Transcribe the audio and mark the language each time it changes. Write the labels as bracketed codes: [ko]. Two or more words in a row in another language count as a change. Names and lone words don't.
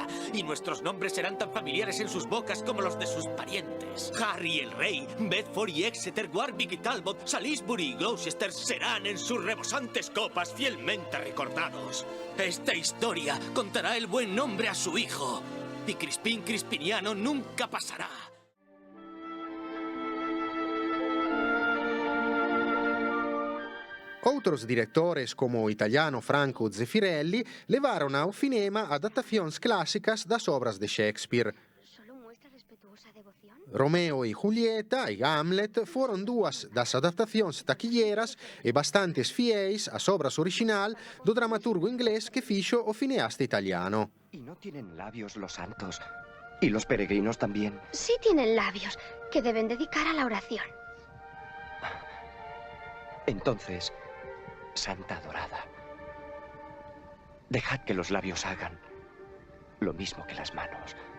[es] Y nuestros nombres serán tan familiares en sus bocas como los de sus parientes. Harry el Rey, Bedford y Exeter, Warwick y Talbot, Salisbury y Gloucester serán en sus rebosantes copas fielmente recordados. Esta historia contará el buen nombre a su hijo. Y Crispín Crispiniano nunca pasará. [gl] Outros directores como o italiano Franco Zeffirelli levaron ao cinema adaptacións clásicas das obras de Shakespeare. Romeo y Julieta y Hamlet fueron duas das adaptacións taquilleras e bastantes fiéis ás obras original do dramaturgo inglés que fixo o cineasta italiano. [es] ¿Y no tienen labios los santos? ¿Y los peregrinos también? Sí tienen labios, que deben dedicar a la oración. Entonces, Santa Dorada, dejad que los labios hagan lo mismo que las manos.